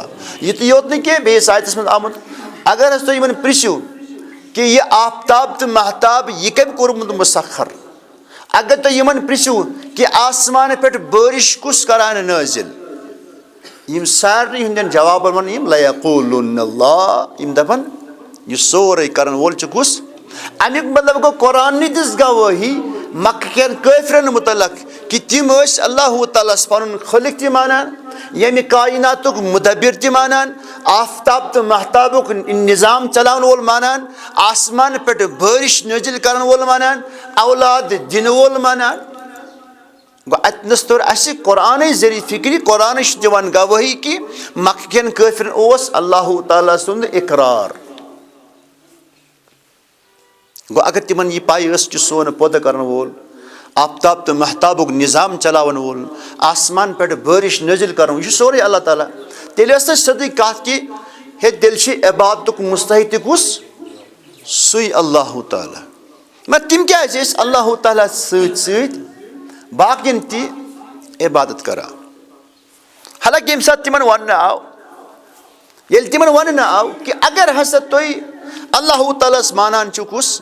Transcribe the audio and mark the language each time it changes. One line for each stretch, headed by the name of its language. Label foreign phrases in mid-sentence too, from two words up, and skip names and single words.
Kashmiri: یِتُے یوت نہٕ کینٛہہ, بیٚیِس آیتس منٛز آمُت اگر حظ تُہۍ یِمن پرژھِو کہِ یہِ آفتاب تہٕ مہتاب یہِ کٔمۍ کوٚرمُت مُسخر, اگر تُہۍ یِمن پرژھِو کہِ آسمانہٕ پٮ۪ٹھ بٲرِش کُس کران نٲزِل, یِم سارنٕے ہٕنٛدٮ۪ن جوابن ونن یِم
Arabic: لَیَقوٗلُنَّ اللَّهُ,
Kashmiri: یِم دپن یہِ سورُے کرن وول چھُ کُس؟ امیُک مطلب گوٚو قرآن دِژ گوٲہی مکہٕ کٮ۪ن کٲفرن مُتعلق کہ تم اللہ تعالیٰ پن خالق تہ مانان، یمہ کائناتک مدبر تہ مانان، آفتاب تو محتابک نظام چلاون وول مانان، آسمان پہ بارش نازل کرن وول مانان، اولاد دن وول مانان. گو اتنس تور اس قرآن ذریعہ فکری، قرآن دِوان گواہی کہ مکہ کٮ۪ن کٲفرن اوس اللہ تعالیٰ سُنٛد اقرار. گو اگر تمن یہ پائی ٲس کہ سون پودٕ کرن وول، آفتاب تو محتابک نظام چلاون وول، آسمان پہ بارش نازل کرن، یہ سورے اللہ تعالیٰ، تیٚلہِ ٲس نہٕ سیٚودُے کتھ کہ ہے تیٚلہِ چھِ عبادتُک مستحق کُس؟ سُے اللہ تعالیٰ. مگر تِم کیٛازِ ٲسۍ اللہ تعالیٰ سۭتۍ سۭتۍ باقین تہِ عبادت کران؟ حالانکہ ییٚمہِ ساتہٕ تِمن وننہٕ آو، ییٚلہِ تِمن وننہٕ آو کہ اگر ہسا تُہۍ اللہ تعالیٰ ہس مانان چھِو کُس؟